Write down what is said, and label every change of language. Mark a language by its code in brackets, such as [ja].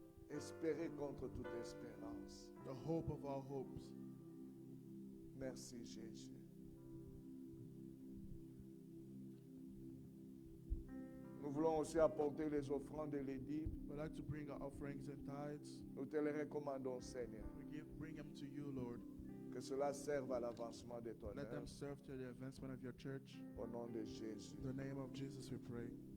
[fr] Espérer contre toute espérance. [en] The hope of all hopes. [fr] Merci Jésus. Nous voulons aussi apporter les offrandes et les dîmes. [en] We'd like to bring our offerings and tithes. [fr] Nous te les recommandons, Seigneur. [en] Bring them to you, Lord. [fr] Que cela serve à l'avancement de ton [en] Let them [fr] œuvre. [en] serve to the advancement of your church. [fr] Au nom de Jésus. [en] In the name of Jesus we pray.